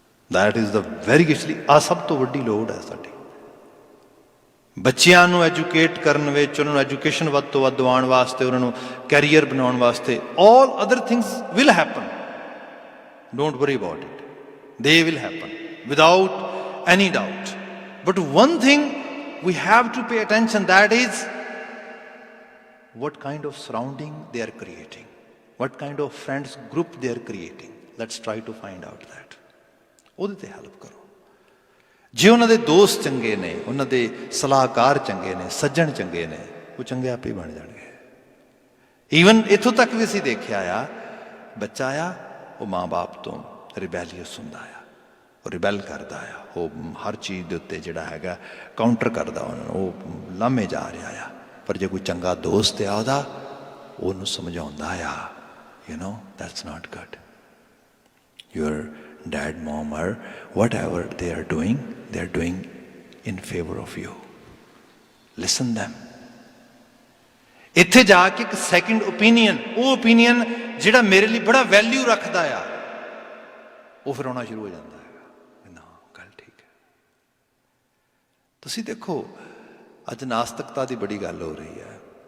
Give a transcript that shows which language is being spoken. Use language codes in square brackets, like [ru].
[en] that is the very actually [pa] ਆਹ ਸਭ ਤੋਂ ਵੱਡੀ ਲੋੜ ਹੈ ਸਾਡੀ। ਬੱਚਿਆਂ ਨੂੰ ਐਜੂਕੇਟ ਕਰਨ ਵਿੱਚ, ਉਹਨਾਂ ਨੂੰ ਐਜੂਕੇਸ਼ਨ ਵੱਧ ਤੋਂ ਵੱਧ ਦਿਵਾਉਣ ਵਾਸਤੇ, ਉਹਨਾਂ ਨੂੰ ਕੈਰੀਅਰ ਬਣਾਉਣ ਵਾਸਤੇ, [en] All other things will happen, don't worry about it, they will happen without any doubt. But one thing we have to pay attention, that is what kind of surrounding they are creating, what kind of friends group they are creating. Let's try to find out that. [pa] ਉਹਦੇ 'ਤੇ help ਕਰੋ। ਜੇ ਉਹਨਾਂ ਦੇ ਦੋਸਤ ਚੰਗੇ ਨੇ, ਉਹਨਾਂ ਦੇ ਸਲਾਹਕਾਰ ਚੰਗੇ ਨੇ, ਸੱਜਣ ਚੰਗੇ ਨੇ, ਉਹ ਚੰਗੇ ਆਪੇ ਬਣ ਜਾਣਗੇ। ਈਵਨ ਇੱਥੋਂ ਤੱਕ ਵੀ ਅਸੀਂ ਦੇਖਿਆ ਆ, ਬੱਚਾ ਆ ਉਹ ਮਾਂ ਬਾਪ ਤੋਂ ਰਿਬੈਲੀਅਸ ਹੁੰਦਾ ਆ, ਉਹ ਰਿਬੈਲ ਕਰਦਾ ਆ, ਉਹ ਹਰ ਚੀਜ਼ ਦੇ ਉੱਤੇ ਜਿਹੜਾ ਹੈਗਾ ਕਾਊਂਟਰ ਕਰਦਾ ਉਹਨਾਂ ਨੂੰ, ਉਹ ਲਾਮੇ ਜਾ ਰਿਹਾ ਆ। ਪਰ ਜੇ ਕੋਈ ਚੰਗਾ ਦੋਸਤ ਆ ਉਹਦਾ, ਉਹਨੂੰ ਸਮਝਾਉਂਦਾ ਆ, [en] you know, that's not good. Your dad, mom, or whatever they are doing in favor of you. Listen them. [pa] ਇੱਥੇ ਜਾ ਕੇ ਇੱਕ ਸੈਕਿੰਡ ਓਪੀਨੀਅਨ, ਉਹ ਓਪੀਨੀਅਨ ਜਿਹੜਾ ਮੇਰੇ ਲਈ ਬੜਾ ਵੈਲਿਊ ਰੱਖਦਾ ਆ, ਉਹ ਫਿਰ ਆਉਣਾ ਸ਼ੁਰੂ ਹੋ ਜਾਂਦਾ ਹੈਗਾ, ਨਾ ਗੱਲ ਠੀਕ ਹੈ। ਤੁਸੀਂ ਦੇਖੋ ਅੱਜ ਨਾਸਤਿਕਤਾ ਦੀ ਬੜੀ ਗੱਲ ਹੋ ਰਹੀ ਹੈ।